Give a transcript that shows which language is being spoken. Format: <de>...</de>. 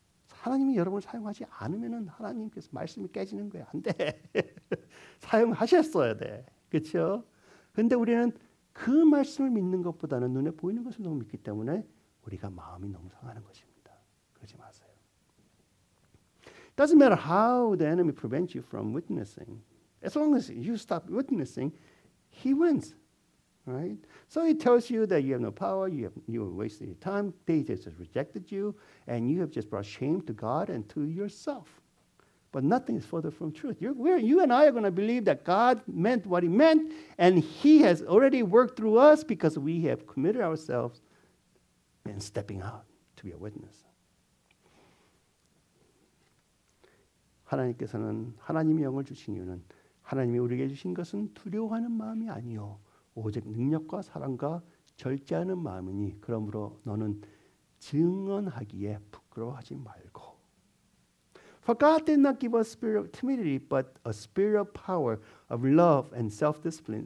<ko>하나님이 여러분을 사용하지 않으면은 하나님께서 말씀이 깨지는 거예요. 안 돼. 사용하셨어야 돼. 그렇죠? 근데 우리는 그 말씀을 믿는 것보다는 눈에 보이는 것을 너무 믿기 때문에 우리가 마음이 너무 상하는 것입니다. 그러지 마세요.</ko> <en>Doesn't matter how the enemy prevents you from witnessing. As long as you stop witnessing, he wins. Right? So it tells you that you have no power, you wasted your time, they just rejected you, and you have just brought shame to God and to yourself. But nothing is further from truth. You and I are going to believe that God meant what He meant, and He has already worked through us because we have committed ourselves and stepping out to be a witness.</en> <ko>하나님께서는 하나님의 영을 주신 이유는 하나님이 우리에게 주신 것은 두려워하는 마음이 아니요 오직 능력과 사랑과 절제하는 마음이니 그러므로 너는 증언하기에 부끄러워하지 말고.</ko> <en>For God did not give us a spirit of timidity, but a spirit of power, of love and self-discipline.</en>